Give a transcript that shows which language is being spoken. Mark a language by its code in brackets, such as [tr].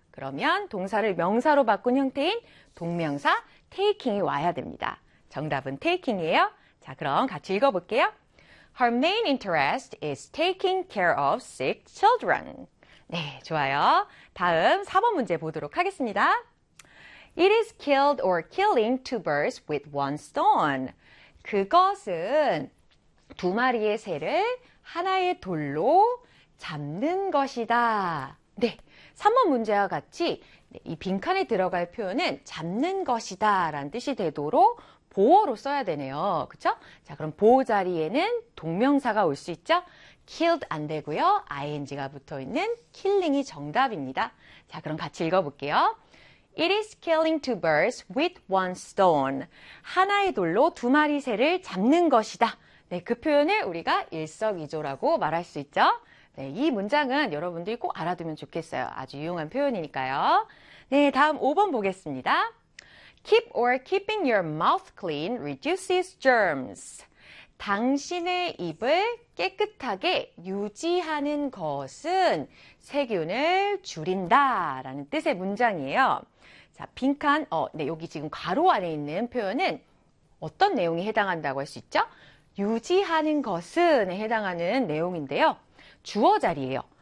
[ko] 그러면 동사를 명사로 바꾼 형태인 동명사 taking이 와야 됩니다. 정답은 taking이에요. 자, 그럼 같이 읽어볼게요. [en] Her main interest is taking care of sick children. [ko] 네, 좋아요. 다음 4번 문제 보도록 하겠습니다. [en] It is killed or killing two birds with one stone. [ko] 그것은 두 마리의 새를 하나의 돌로 잡는 것이다. 네, 3번 문제와 같이 이 빈칸에 들어갈 표현은 잡는 것이다 라는 뜻이 되도록 보어로 써야 되네요. 그쵸? 자, 그럼 보호자리에는 동명사가 올 수 있죠? killed 안 되고요. ing가 붙어 있는 killing이 정답입니다. 자, 그럼 같이 읽어볼게요. [en] It is killing two birds with one stone. [ko] 하나의 돌로 두 마리 새를 잡는 것이다. 네, 그 표현을 우리가 일석이조라고 말할 수 있죠? 네, 이 문장은 여러분들이 꼭 알아두면 좋겠어요. 아주 유용한 표현이니까요. 네, 다음 5번 보겠습니다. [en] Keep or keeping your mouth clean reduces germs. [ko] 당신의 입을 깨끗하게 유지하는 것은 세균을 줄인다라는 뜻의 문장이에요. 자, 빈칸, 네, 여기 지금 괄호 안에 있는 표현은 어떤 내용이 해당한다고 할수 있죠? 유지하는 것은에 해당하는 내용인데요. 주어 자리예요.